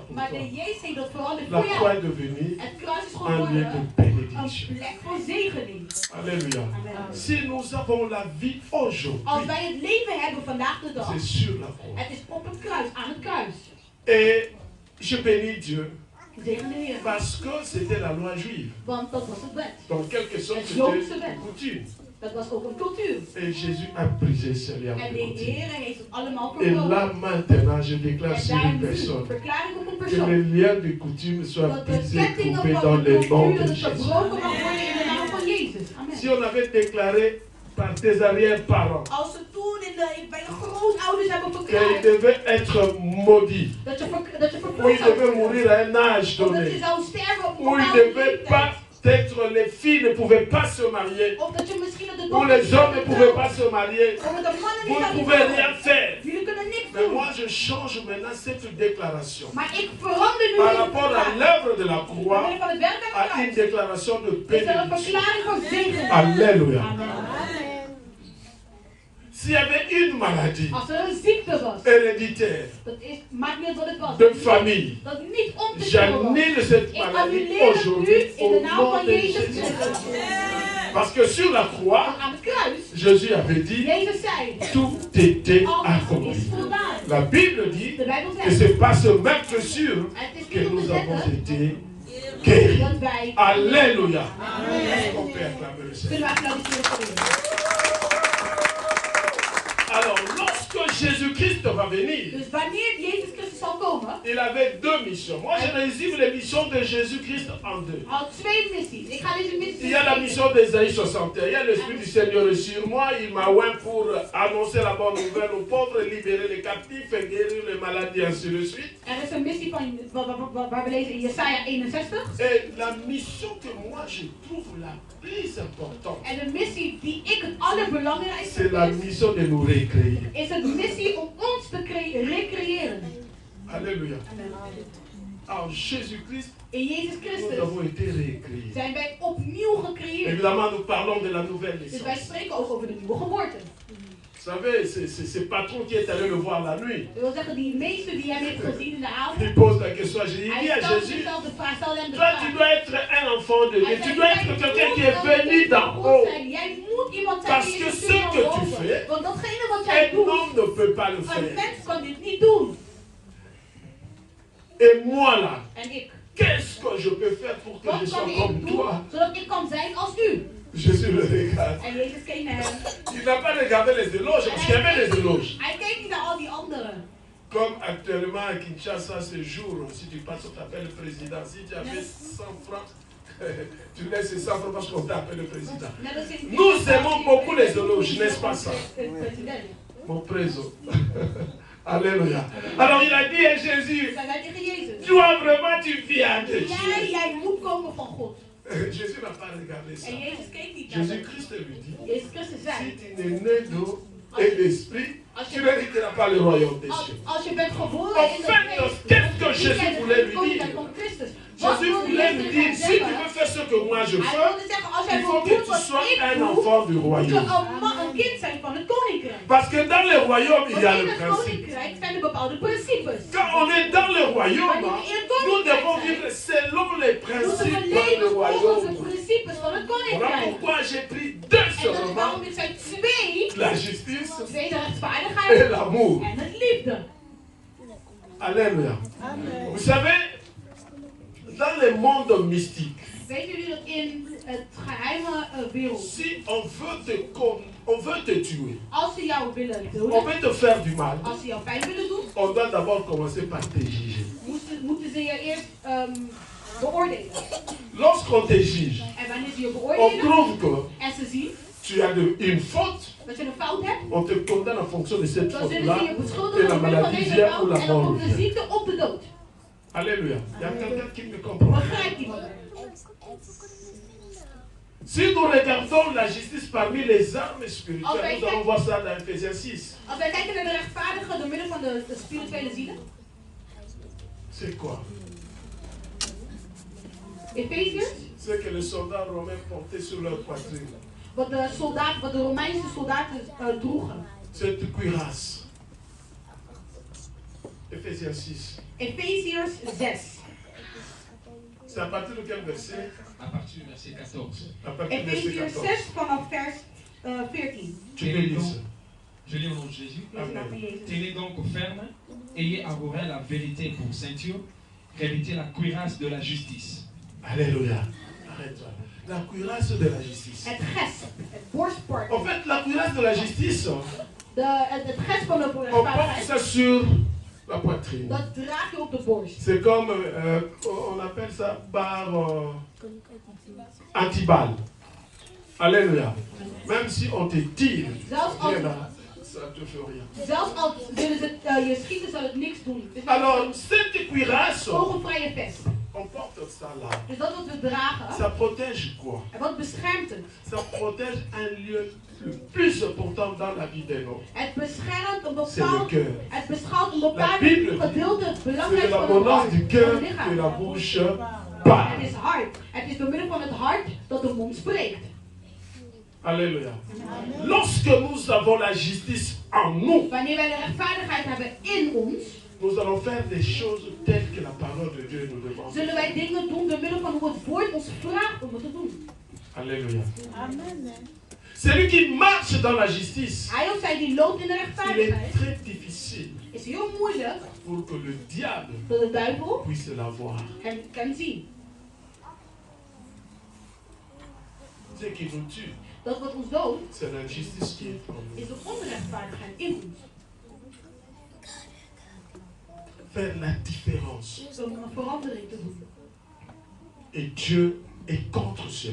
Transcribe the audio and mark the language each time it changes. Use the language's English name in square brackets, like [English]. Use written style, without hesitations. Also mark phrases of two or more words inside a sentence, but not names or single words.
[Dutch] Maar [French] toi. [Dutch] de Jezus heeft dat veranderd [French] La [Dutch] voor [French] croix [Dutch] jou. [French] est devenue [Dutch] Het kruis is [French] un lieu de [Dutch] geworden [French] bénédiction. bénédiction. [Dutch] een plek voor zegening. [French] Alléluia. Amen. Si nous avons la vie aujourd'hui, [Dutch] Als wij het leven hebben vandaag de dag, [French] c'est sur la croix. [Dutch] het is op het kruis, aan het kruis. [French] Et je bénis Dieu [Dutch] Zegen de Heer. [French] parce que c'était la loi juive. [Dutch] Want dat was het wet. [French] Donc, quelque chose, [Dutch] Het [French] c'était [Dutch] Joodse [French] une [Dutch] wet. [French] coutume. [Dutch] Dat was ook een cultuur. [French] Et Jésus a brisé ce lien [Dutch] En de [French] de coutume. [Dutch] Heer heeft het allemaal [French] Et [Dutch] verbroken. [French] là, maintenant, je déclare [Dutch] En [French] sur une [Dutch] daar nu [French] personne [Dutch] verklaar ik op een [French] que [Dutch] persoon. [French] les liens de coutume soient [Dutch] Dat de [French] brisés, [Dutch] kettingen [French] coupés [Dutch] van [French] dans [Dutch] de [French] le nom [Dutch] cultuur [French] de [Dutch] dat het [French] Jésus. [Dutch] verbroken mag worden in de naam van Jezus. Amen. [French] Si on avait déclaré par tes arrière-parents [Dutch] Als ze toen bij de grootouders hebben [French] qu'ils [Dutch] verklaard [French] devaient être maudits, [Dutch] dat je [French] ou [Dutch] vervloekt [French] ils [Dutch] zou [French] devaient [Dutch] worden. [French] mourir à un âge [Dutch] Of dat je [French] donné, [Dutch] zou sterven op een [French] ou ils [Dutch] bepaalde [French] devaient [Dutch] leeftijd. [French] pas être, les filles ne pouvaient pas se marier, [Dutch] Of dat je misschien op de [French] ou les hommes ne pouvaient pas se marier, [Dutch] Of dat de mannen [French] vous [Dutch] niet [French] ne [Dutch] zouden [French] pouvez [Dutch] trouwen. [French] rien faire. [Dutch] Jullie kunnen niks [French] Mais [Dutch] doen. [French] moi, je change maintenant cette déclaration [Dutch] Maar ik verander nu [French] par [Dutch] deze [French] rapport à [Dutch] verklaring. [French] l'œuvre de la [Dutch] Door [French] croix [Dutch] middel van het werk aan [French] à [Dutch] het [French] une [Dutch] kruis. [French] déclaration de [Dutch] Is er een [French] bénédiction. [Dutch] verklaring van zegen. [French] Alléluia. Amen. S'il y avait une maladie [Dutch] Als er een ziekte was, [French] héréditaire [Dutch] dat is, maakt niet uit wat het was. [French] de famille, [Dutch] Dat niet om te komen was. [French] j'annule cette [Dutch] Ik [French] maladie [Dutch] annuleer het nu [French] aujourd'hui [Dutch] in [French] au [Dutch] de naam [French] nom [Dutch] van [French] de [Dutch] Jezus [French] Jésus. [Dutch] Christus. [French] Parce que sur la croix, [Dutch] Aan het kruis, [French] Jésus avait dit, [Dutch] Jezus zei, [French] tout était [Dutch] alles is [French] accompli. [Dutch] voldaan. [French] La Bible dit [Dutch] De Bijbel [French] que [Dutch] zegt, [French] c'est par ce mercredi [Dutch] het is [French] que [Dutch] niet om te [French] nous avons [Dutch] zeggen [French] été guéris. [Dutch] dat wij... [French] Alléluia. Est-ce qu'on peut acclamer le Seigneur? [Dutch] Kunnen we applaudisseren voor u? [French] Alors, lorsque Jésus-Christ va venir, [Dutch] Dus wanneer Jezus Christus zal komen, [French] il avait deux missions. Moi, je résume les missions de Jésus-Christ en deux. [Dutch] had twee missies. Ik ga deze missies [French] Il y a la mission d'Ésaïe 61. Il y a l'Esprit du Seigneur est sur moi. Il m'a oint pour annoncer la bonne nouvelle aux pauvres, libérer les captifs et guérir les maladies, ainsi de suite. [Dutch] Er is een missie van, waar we lezen in Jesaja 61. [French] Et la mission que moi je trouve la plus importante, [Dutch] En de missie die ik het allerbelangrijkste [French] c'est la [Dutch] vind, [French] mission de nous recréer. [Dutch] is het missie om ons te recreëren. [French] Alléluia. En Jésus-Christ, [Dutch] In Jezus [French] nous [Dutch] Christus [French] avons été recréés. [Dutch] zijn wij opnieuw gecreëerd. [French] Évidemment, nous parlons de la nouvelle [Dutch] Dus wij [French] naissance. [Dutch] spreken ook over de nieuwe geboorte. [French] Vous savez, c'est patron qui est allé le voir la nuit. [Dutch] Dat wil zeggen, die meester die hem heeft gezien in de avond, [French] Il pose la question à Jésus. Il dit [Dutch] hij [French] à [Dutch] stelde [French] Jésus, [Dutch] zichzelf de vraag, stelde hem de [French] toi tu [Dutch] vraag. [French] dois être un enfant de Dieu. [Dutch] Hij [French] Tu [Dutch] zei, [French] dois [Dutch] jij [French] être [Dutch] moet [French] quelqu'un qui est [Dutch] een [French] venu [Dutch] kind [French] d'en [Dutch] van God [French] haut. [Dutch] zijn. Jij moet iemand zijn [French] Parce [Dutch] die [French] que [Dutch] is [French] ce [Dutch] gestuurd [French] que [Dutch] van [French] tu [Dutch] boven. [French] fais, [Dutch] Want datgene wat jij [French] Un [Dutch] doet, [French] homme ne peut pas le [Dutch] een [French] faire. [Dutch] mens kan dit niet doen. [French] Et moi là, [Dutch] En ik. [French] qu'est-ce que je peux faire pour que je [Dutch] Wat [French] sois [Dutch] kan [French] comme [Dutch] ik doen, [French] toi? [Dutch] zodat ik kan zijn als u? [French] Jésus le regarde. [Dutch] En Jezus keek naar hem. [French] Il n'a pas regardé les éloges, [Dutch] En [French] parce qu'il y avait les éloges. [Dutch] hij keek niet naar al die anderen. [French] Comme actuellement à Kinshasa ce jour, si tu passes, on t'appelle le président. Si tu avais 100 francs, tu laisses ces 100 francs parce qu'on t'appelle le président. [Dutch] Net als in [French] Nous aimons beaucoup les éloges, n'est-ce pas ça? [Dutch] President. [French] Mon préso. Alléluia. Alors il a dit à Jésus, [Dutch] Zij zei tegen Jezus. [French] toi vraiment tu viens de Dieu. [Dutch] Jij moet komen van God. [French] Jésus n'a pas regardé ça. [Dutch] En Jezus keek niet naar hem. [French] Jésus-Christ lui dit, [Dutch] Jezus Christus [French] si [Dutch] zei. [French] tu n'es né d'eau et d'esprit, tu n'hériteras pas le royaume des cieux. [Dutch] Als je bent geboren [French] En [Dutch] in de [French] fait, [Dutch] geest, [French] qu'est-ce que Jésus [Dutch] jij [French] voulait lui [Dutch] koninkrijk [French] dire? [Dutch] van Christus. Wat [French] Jésus [Dutch] wilde [French] voulait lui [Dutch] Jezus [French] dire, [Dutch] gaan [French] si tu [Dutch] zeggen? [French] veux faire ce que moi je [Dutch] Hij [French] fais, [Dutch] wilde zeggen, als jij [French] il faut que [Dutch] doet [French] tu [Dutch] wat [French] sois [Dutch] ik [French] un [Dutch] doe, [French] enfant du [Dutch] moet je [French] royaume. [Dutch] een kind zijn van het koninkrijk. [French] Parce que dans le royaume, il [Dutch] Want [French] y a [Dutch] in [French] le [Dutch] het [French] principe. [Dutch] koninkrijk zijn er bepaalde principes. [French] Quand on est dans le royaume, nous devons vivre selon les [Dutch] Moeten we [French] principes dans [Dutch] leven [French] le [Dutch] volgens de [French] royaume. [Dutch] principes van het [French] Voilà [Dutch] koninkrijk. [French] pourquoi j'ai pris deux [Dutch] En dat is [French] seulement, [Dutch] waarom ik zei twee, [French] la justice [Dutch] twee de [French] et [Dutch] rechtvaardigheid [French] l'amour. [Dutch] en het liefde. [French] Alléluia. Vous savez, dans le monde mystique, [Dutch] Weten jullie dat in het geheime wereld, [French] si on veut te tuer, [Dutch] als ze jou willen [French] on [Dutch] doden, [French] veut te faire du mal, [Dutch] als ze jou pijn willen doen, [French] on doit d'abord commencer par te juger. [Dutch] moeten ze je eerst beoordelen. [French] Lorsqu'on te juge, [Dutch] En wanneer ze je [French] on [Dutch] beoordelen [French] trouve que [Dutch] en ze zien [French] tu as une faute, [Dutch] dat je een fout hebt, [French] on te condamne en fonction de cette [Dutch] dan zullen [French] faute-là, [Dutch] ze je [French] et [Dutch] beschuldigen [French] la [Dutch] door middel van [French] maladie [Dutch] deze [French] vient ou [Dutch] fout [French] la [Dutch] en dan [French] mort [Dutch] komt de [French] vient. [Dutch] ziekte op de dood. [French] Alléluia. Il y a quelqu'un qui me comprend. [Dutch] Begrijpt iemand? [French] Si nous regardons la justice parmi les armes spirituelles, nous allons voir ça dans Ephésiens 6. [Dutch] Als wij kijken naar de rechtvaardigen door middel van de spirituele zielen, [French] C'est quoi? [Dutch] Efeziërs, [French] C'est que les soldats romains portaient sur leur poitrine. [Dutch] wat de Romeinse soldaten droegen. [French] Cette cuirasse. Ephésiens 6. [Dutch] Efeziërs 6. [French] C'est à partir de quel verset? À partir du verset 14. À partir du verset [Dutch] Efeziërs [French] 14. [Dutch] 6 vanaf vers 14. [French] Tu peux lire ça. Je lis au nom de Jésus. [Dutch] Lees maar van Jezus. [French] Tenez donc ferme, ayez à vos reins la vérité pour ceinture, revêtez la cuirasse de la justice. Alléluia. Arrête-toi. La cuirasse de la justice. [Dutch] Het gesp, het borstport. [French] En fait, la cuirasse de la justice, [Dutch] Het gesp van de [French] on porte [Dutch] rechtvaardigheid, [French] ça sur la poitrine. [Dutch] dat draag je op de borst. [French] C'est comme, on appelle ça barre antiballe. Alléluia. Même si on te tire, [Dutch] Zelfs als, [French] viens là, ça ne te fait rien. [Dutch] zelfs als willen ze je schieten, zal het niks doen. Het is niet [French] Alors, cette cuirasse, [Dutch] een vogelvrije vest. [French] on porte ça là. [Dutch] Dus dat wat we dragen, [French] Ça protège quoi? [Dutch] en wat beschermt het? [French] Ça protège un lieu le plus important dans la vie des hommes. [Dutch] Het beschermt een [French] C'est le [Dutch] bepaald, [French] cœur. [Dutch] het beschouwt een [French] La [Dutch] bepaald [French] Bible [Dutch] gedeelte, het [French] C'est de [Dutch] belangrijkste van het [French] l'abondance [Dutch] hart, [French] du [Dutch] van [French] cœur [Dutch] het [French] que [Dutch] lichaam. [French] la bouche [Dutch] Het [French] parle. [Dutch] is hart. Het is door middel van het hart dat de mond spreekt. [French] Alléluia. Lorsque nous avons la justice en nous, [Dutch] Wanneer wij de rechtvaardigheid hebben in ons, [French] nous allons faire des choses telles que la parole de Dieu nous demande. [Dutch] zullen wij dingen doen door middel van hoe het woord ons vraagt om het te doen. [French] Alléluia. Celui qui marche dans la justice, [Dutch] Hij of zij die loopt in de [French] il est [Dutch] rechtvaardigheid, [French] très difficile [Dutch] is heel moeilijk [French] pour que le diable [Dutch] dat de duivel [French] puisse la voir. [Dutch] hem kan zien. [French] Ce qui nous tue, [Dutch] Dat wat ons doodt, [French] c'est l'injustice qui est en nous. [Dutch] is de onrechtvaardigheid in ons. [French] Faire la différence. [Dutch] Om een verandering te doen. [French] Et Dieu est contre cela.